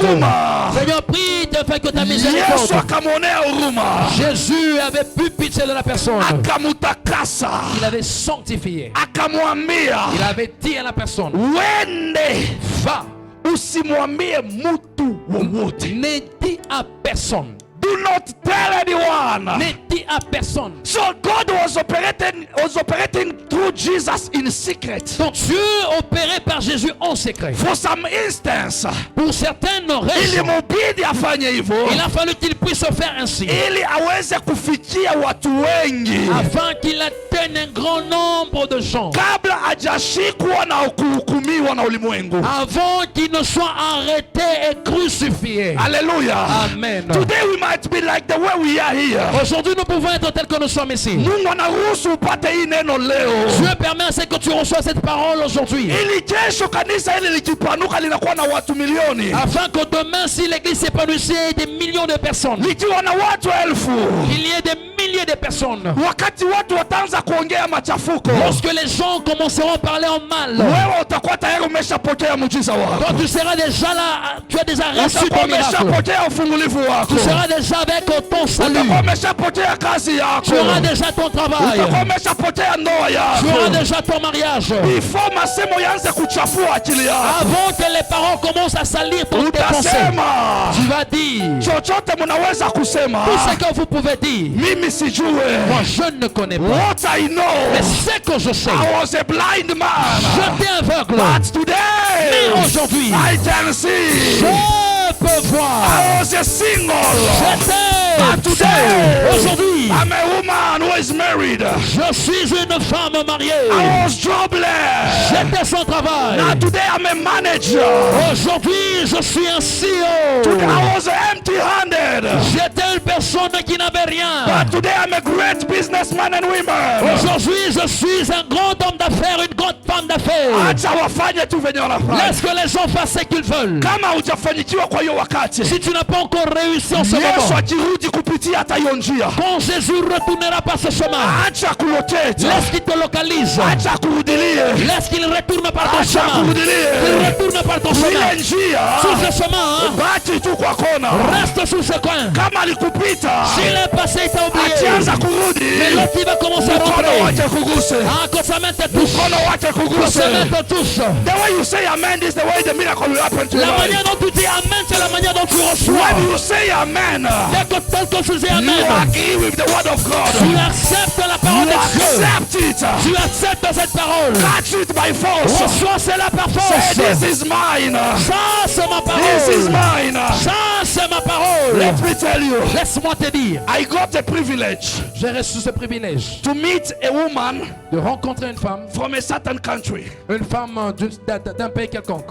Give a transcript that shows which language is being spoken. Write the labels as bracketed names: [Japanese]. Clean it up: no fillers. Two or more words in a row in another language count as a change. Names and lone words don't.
[Swahili] huruma. [French] Seigneur, prie de faire que ta [Swahili] Yesu [French] miséricorde. [Swahili] akamwonea huruma, [French] Jésus avait pu pitié de la personne. [Swahili] akamutakasa, [French] Il avait sanctifié. [Swahili] akamwambia [French] Il avait dit à la personne, [Swahili] wende, [French] va, [Swahili] usimwambie mtu wowote. [French] ne dis à personne. [English] Do not tell anyone. [French] Ne dis à personne. [English] So God was operating through Jesus in secret. [French] Donc Dieu opéré par Jésus en secret. [English] For some instance, [French] Pour certaines raisons, [Swahili] ilimubidi afanye hivyo [French] il a fallu qu'il puisse faire ainsi, [Swahili] ili aweze kufikia watu wengi [French] afin qu'il atteigne un grand nombre de gens, [Swahili] kabla hajashikwa na kuhukumiwa na ulimwengu. [French] avant qu'il ne soit arrêté et crucifié. Hallelujah. Amen. [English] Today we might be like the way we are here. [French] Aujourd'hui, nous pouvons être tels que nous sommes ici. [Swahili] Mungu anaruhusu upate hii neno leo [French] Dieu permet à ce que tu reçois cette parole aujourd'hui, [Swahili] ili kesho kanisa hili likipanuka linakuwa na watu milioni, [French] afin que demain, si l'église s'épanouissait, des millions de personnes, [Swahili] likiwa na watu elfu, [French] qu'il y ait des milliers de personnes. [Swahili] wakati watu wataanza kuongea machafuko, [French] Lorsque les gens commenceront à parler en mal, [Swahili] wewe utakuwa tayari umeshapokea muujiza wako, [French] toi tu seras déjà là, tu as déjà reçu [Swahili] utakuwa [French] ton miracle. [Swahili] umeshapokea ufungulivu wako, [French] Tu seras déjà avec ton salut. [Swahili] utakuwa umeshapokea kazi yako, [French] Tu auras déjà ton travail. [Swahili] utakuwa umeshapokea ndoa [French] Tu auras [Swahili] yako, [French] déjà ton mariage. [Swahili] before masemo yanze kuchafua akili yako. [French] Avant que les paroles commencent à salir tes pensées, [Swahili] Utasema [French] tu vas dire [Swahili] chochote mnaweza kusema, [French] tout ce que vous pouvez dire. [Swahili] mimi sijue. [French] Moi, je ne connais pas. [English] What I know, [French] Mais ce que je sais, [English] I was a blind man, [French] j'étais aveugle. [English] but today [French] Mais aujourd'hui, [English] I can see. [French] je peux voir. [English] I was a single, but [French] J'étais [English] today [French] seul. Aujourd'hui, [English] I'm a woman who is married. [French] je suis une femme mariée. [English] I was jobless. [French] J'étais sans travail. [English] Now today I'm a manager. [French] Aujourd'hui, je suis un CEO. [English] Today I was empty-handed, [French] J'étais une personne qui n'avait rien. [English] but today I'm a great businessman and woman. [French] Aujourd'hui, je suis un grand homme d'affaires, une grande femme d'affaires. [Swahili] Acha wafanye tu venye wanafanya. [French] Laisse que les gens fassent ce qu'ils veulent. [Swahili] Kama hujafanyikiwa kwa hiyo wakati, [French] Si tu n'as pas encore réussi en ce [Swahili] Yesu [French] moment, [Swahili] akirudi akikupitia hata hiyo njia, [French] quand Jésus retournera par ce chemin, [Swahili] acha kulocate, [French] laisse qu'il te localise, [Swahili] acha kurudilie, [French] laisse qu'il retourne par ton [Swahili] acha [French] chemin, [Swahili] kurudilie. [French] qu'il retourne par ton [Swahili] Ile [French] chemin. [Swahili] njia [French] Sur ce chemin, [Swahili] baki tu kwa kona. [French] reste sur ce coin. [Swahili] Kama alikupita [French] S'il est passé, il t'a oublié. [Swahili] akianza kurudi, [French] Mais l'autre, il va commencer à [Swahili] mkono [French] rentrer. [Swahili] wake kuguse, [French] Que sa main te touche. [Swahili] mkono wake [French] Que [Swahili] kuguse. [French] sa main te touche. [English] The way you say amen is the way the miracle will happen to you. [French] La manière dont tu dis amen, c'est la manière dont tu reçois. [English] When you say amen, [French] Dès que quelque chose est [English] you [French] amen, [English] agree with the word of [French] tu [English] God. [French] acceptes la parole [English] You [French] de Dieu. [English] accept it. [French] Tu acceptes cette parole. [English] Catch it by force. [French] Reçois cela par [English] Say, [French] force. [English] this is mine. [French] Ça, c'est ma [English] This is [French] parole. [English] mine. [French] Ça, c'est ma parole. [English] Let me tell you, [French] Laisse-moi te dire, [English] I got a privilege [French] j'ai reçu ce privilège [English] to meet a woman [French] de rencontrer une femme [English] from a certain country. [French] d'un pays quelconque.